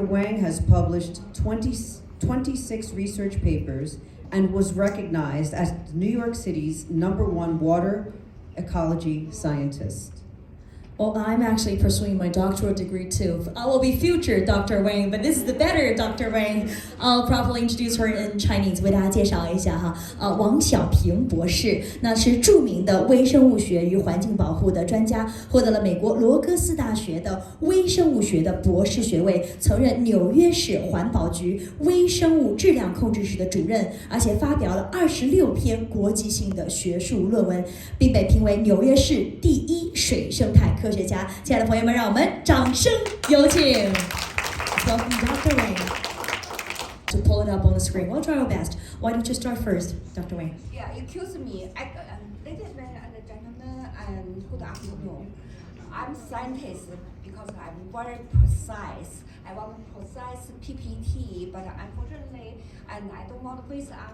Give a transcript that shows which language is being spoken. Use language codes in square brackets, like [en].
[en] Wang has published 26 research papers and was recognized as New York City's #1 water ecology scientist. Well, I'm actually pursuing my doctoral degree too. I will be future Dr. Wang, but this is the better Dr. Wang. I'll properly introduce her in Chinese. [zh] 为大家介绍一下哈，王小平博士，那是著名的微生物学与环境保护的专家，获得了美国罗格斯大学的微生物学的博士学位，曾任纽约市环保局微生物质量控制室的主任，而且发表了26篇国际性的学术论文，并被评为纽约市第1水生态科学家。亲爱的朋友们，让我们掌声有请 [en] Welcome Dr. Wang to pull it up on the screen. We'll try our best. Why don't you start first, Dr. Wang? Yeah, excuse me. Ladies and gentlemen, and good afternoon. I'm scientist because I'm very precise. I want precise PPT, but unfortunately, and I don't want to waste